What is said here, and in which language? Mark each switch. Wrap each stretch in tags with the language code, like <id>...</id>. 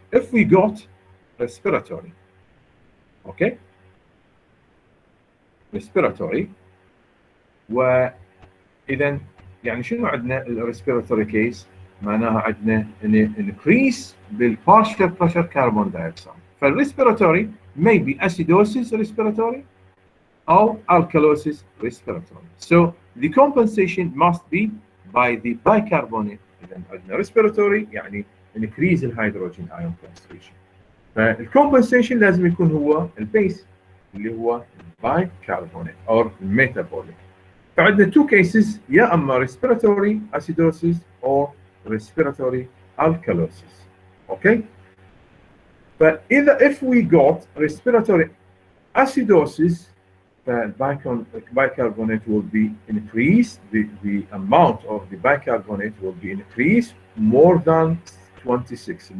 <en>If we got respiratory، okay، respiratory،</en> <ar>وإذا يعني شنو عندنا الريسبيراتوري كيس؟ معناها عندنا increase بالpartial pressure carbon dioxide.</ar> <en>فالريسبيراتوري maybe acidosis respiratory or alkalosis respiratory. So the compensation must be by the bicarbonate.</en> <ar>إذا عندنا respiratory يعني increase الهيدروجين ion concentration. فالcompensation لازم يكون هو البيس اللي هو bicarbonate</ar> <en>or metabolic. فعندنا two cases،</en> <ar>يا اما</ar> <en>respiratory acidosis or respiratory alkalosis. Okay. فإذا if we got respiratory acidosis, the bicarbonate will be increased, the amount of the bicarbonate will be increased more than 26.</en>